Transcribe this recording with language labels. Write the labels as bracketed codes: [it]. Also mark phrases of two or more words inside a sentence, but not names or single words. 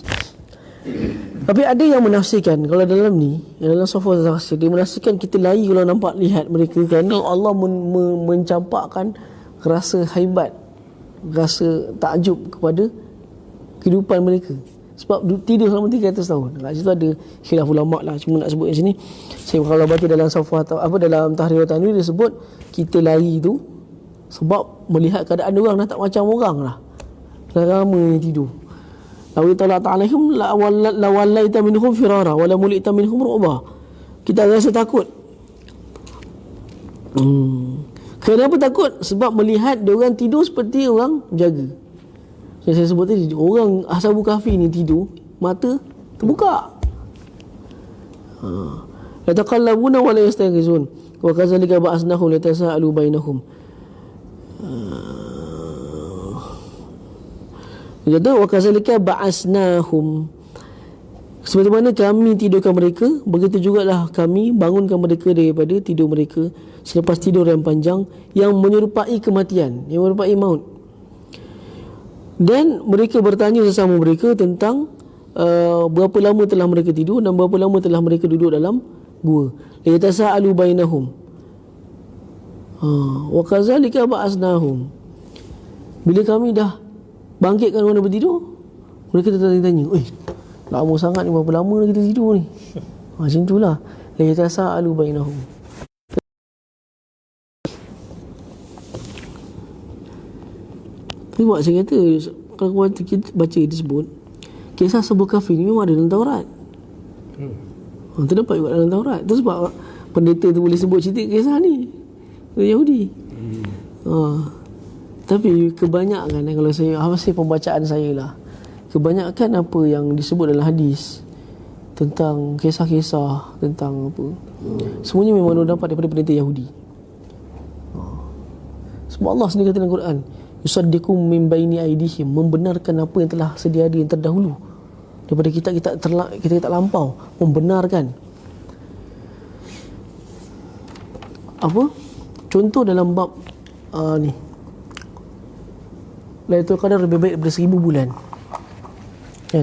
[ms] Tapi ada yang menafsirkan kalau dalam ni, dalam Safwa Tafsir, dia menafsirkan kita lari kalau lihat mereka, kerana Allah mencampakkan rasa haibat, rasa takjub kepada kehidupan mereka. Sebab tidur selama 300 tahun. Kat situ ada khilaf ulama lah, cuma nak sebut kat sini. Saya kalau baca dalam Safwa dalam Tahrir Tanwir, dia sebut kita lari tu sebab melihat keadaan orang dah tak macam orang lah. Dah lama ni tidur. [ar] لو اطلعت عليهم لوليت منهم فرارا ولملئت منهم رعبا. [ms] Kita rasa takut. Kenapa takut? Sebab melihat diorang tidur seperti orang jaga. Yang saya sebut tadi, orang Ashabul Kahfi ni tidur, mata terbuka. [ar] يتقلبون ولا يستيقظون وكذلك بعثناهم ليتساءلوا بينهم. [ms] Dia kata [ar] وكذلك بعثناهم, [ms] seperti mana kami tidurkan mereka, begitu jugalah kami bangunkan mereka daripada tidur mereka selepas tidur yang panjang yang menyerupai kematian, yang menyerupai maut. Dan mereka bertanya sesama mereka tentang berapa lama telah mereka tidur dan berapa lama telah mereka duduk dalam gua. [ar] يتساءلون بينهم. وكذلك بعثناهم. [ms] Bila kami dah bangkitkan orang bertidur, Mereka tanya, lama sangat ni, berapa lama kita tidur ni? Macam tu lah. [ar] لا يتساءلون بينهم. [ms] Tapi buat saya kata, kalau kita baca disebut kisah Ashabul Kahfi ni memang ada dalam Taurat. Terdapat juga dalam Taurat. Itu sebab pendeta tu boleh sebut cerita kisah ni, Yahudi. Tapi kebanyakan, kalau saya hasil pembacaan saya lah, kebanyakan apa yang disebut dalam hadis tentang kisah-kisah tentang apa, semuanya memang dapat daripada pendeta Yahudi. Sebab Allah sendiri kata dalam Quran, [ar] يصدقهم من بين أيديهم, [ms] membenarkan apa yang telah sedia ada yang terdahulu daripada kita lampau, membenarkan. Apa contoh dalam bab ni, Lailatul Qadar lebih baik daripada 1000 bulan, kan?